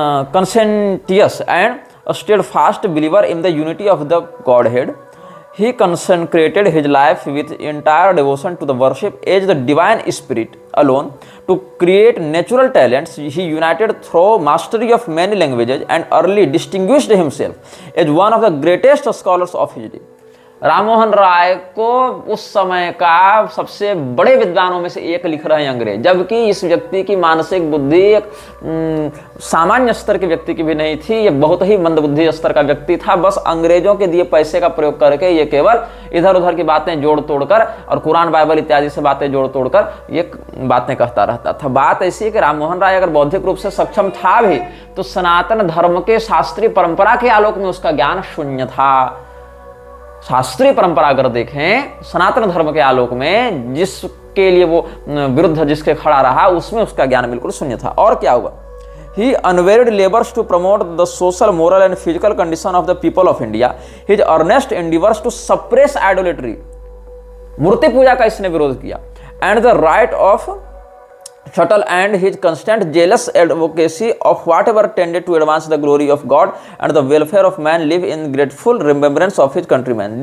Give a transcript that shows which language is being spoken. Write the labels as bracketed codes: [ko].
[en] Conscientious and a steadfast believer in the unity of the Godhead, he consecrated his life with entire devotion to the worship as the divine spirit alone. To create natural talents, he united through mastery of many languages and early distinguished himself as one of the greatest scholars of his day. [hi] Rammohan Roy को उस समय का सबसे बड़े विद्वानों में से एक लिख रहे हैं अंग्रेज, जबकि इस व्यक्ति की मानसिक बुद्धि एक सामान्य स्तर के व्यक्ति की भी नहीं थी। ये बहुत ही मंदबुद्धि स्तर का व्यक्ति था। बस अंग्रेजों के दिए पैसे का प्रयोग करके ये केवल इधर उधर की बातें जोड़ तोड़कर और कुरान बाइबल इत्यादि से बातें जोड़ तोड़कर ये बातें कहता रहता था। बात ऐसी है कि राममोहन राय अगर बौद्धिक रूप से सक्षम था भी तो सनातन धर्म के शास्त्रीय परंपरा के आलोक में उसका ज्ञान शून्य था। शास्त्रीय परंपरा अगर देखें सनातन धर्म के आलोक में, जिसके लिए वो विरुद्ध जिसके खड़ा रहा, उसमें उसका ज्ञान बिल्कुल शून्य था। और क्या हुआ? [en] He unwearied labors to promote the social, moral and physical condition of the people of India. His earnest endeavors to suppress idolatry, [hi] मूर्ति पूजा का इसने विरोध किया, [en] and the right of shuttle, and his constant jealous advocacy of whatever tended to advance the glory of God and the welfare of man live in grateful remembrance of his countrymen.